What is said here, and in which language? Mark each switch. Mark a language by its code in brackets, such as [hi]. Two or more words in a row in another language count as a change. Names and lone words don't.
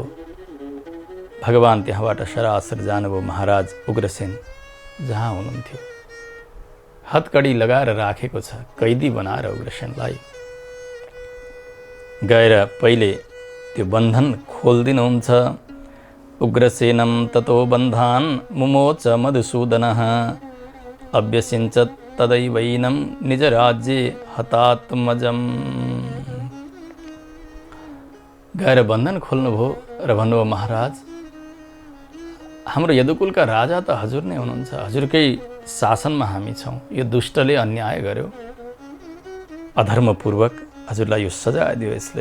[ne] भगवान त्यहाँबाट सरासर जानुभयो महाराज उग्रसेन जहाँ हुनुहुन्थ्यो। हतकडी लगाएर राखेको छ, कैदी बनाएर उग्रसेनलाई। गएर पहिले त्यो बन्धन खोलिदिनुहुन्छ। [sa] उग्रसेनम ततो बन्धान मुमोच मधुसूदनः अभ्यसिञ्च तदैवैनं निज राज्ये हतात्मजम्। [ne] गएर बन्धन खोल्नुभयो र भन्नुभयो महाराज, हाम्रो यदुकुलका राजा त हजुर नै हुनुहुन्छ, हजुरकै शासनमा हामी छौँ। यो दुष्टले अन्याय गर्यो, अधर्मपूर्वक हजुरलाई यो सजाय दियो यसले।